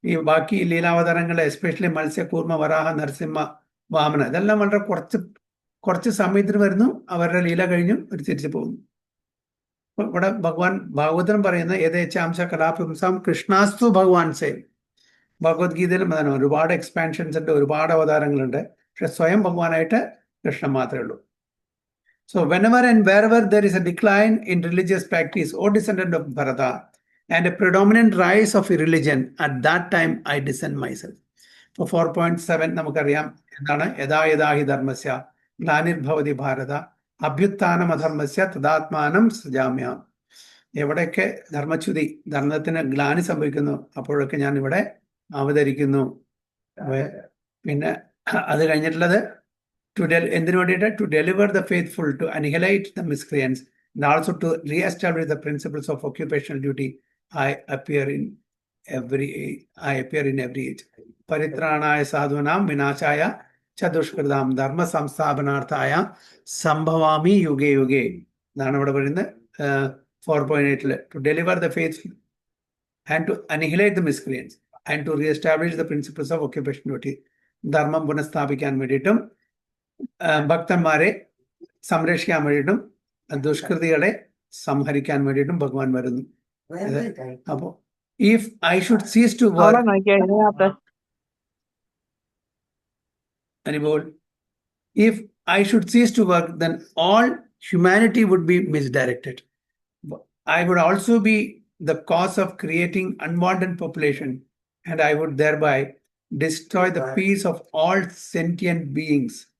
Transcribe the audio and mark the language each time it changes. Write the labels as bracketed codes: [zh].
[ml] ബാക്കി ലീലാവതാരങ്ങളെ, എസ്പെഷ്യലി മത്സ്യകൂർമ്മ, വരാഹ, നരസിംഹ, വാമന, ഇതെല്ലാം വളരെ കുറച്ച് സമയത്തിന് വരുന്നു, അവരുടെ ലീല കഴിഞ്ഞു ഒരു തിരിച്ചു പോകുന്നു. ഇവിടെ ഭഗവാൻ ഭാഗവതം പറയുന്ന [sa] യഥേച്ഛാംശ കലാപുംസാം കൃഷ്ണാസ്തു ഭഗവാൻ സേം. [ml] ഭഗവത്ഗീതയിലും അതാണ്, ഒരുപാട് എക്സ്പാൻഷൻസ് ഉണ്ട്, ഒരുപാട് അവതാരങ്ങളുണ്ട്. പക്ഷെ സ്വയം ഭഗവാനായിട്ട് കൃഷ്ണൻ മാത്രമേ ഉള്ളൂ. [en] So whenever and wherever there is a decline in religious practice or descendant of Bharata and a predominant rise of a religion, at that time I descend myself. [sa] For 4.7 [ml] നമുക്കറിയാം എന്താണ്? [sa] യഥാ യഥാ ഹി ധർമ്മസ്യ ഗ്ലാനിർഭവതി ഭാരത അഭ്യുത്ഥാനം അധർമ്മസ്യ തദാത്മാനം സൃജാമ്യാം. [ml] എവിടെയൊക്കെ ധർമ്മച്യുതി, ധർമ്മത്തിന് ഗ്ലാനി സംഭവിക്കുന്നു, അപ്പോഴൊക്കെ ഞാൻ ഇവിടെ അവതരിക്കുന്നു. പിന്നെ അത് കഴിഞ്ഞിട്ടുള്ളത് എന്തിനു വേണ്ടിയിട്ട്? [en] To deliver the faithful, to annihilate the miscreants, and also to re-establish the principles of occupational duty. I appear in every age. [sa] Paritranaya sadhunam vinashaya ചതുഷ്കൃതാം ധർമ്മ സംസ്ഥാപനാർത്ഥായ സംഭവാമി യുഗേ യുഗേ [ml] എന്നാണ് ഇവിടെ പറയുന്നത് [sa] 4.8. [en] To deliver the faithful and to annihilate the miscreants and to reestablish the principles of occupation duty. [ml] ധർമ്മം പുനഃസ്ഥാപിക്കാൻ വേണ്ടിയിട്ടും ഭക്തന്മാരെ സംരക്ഷിക്കാൻ വേണ്ടിയിട്ടും ദുഷ്കൃതികളെ സംഹരിക്കാൻ വേണ്ടിയിട്ടും ഭഗവാൻ വരുന്നു. [en] അപ്പോ if I should cease to work, anymore, if I should cease to work, then all humanity would be misdirected. I would also be the cause of creating unwanted population, and I would thereby destroy the peace of all sentient beings.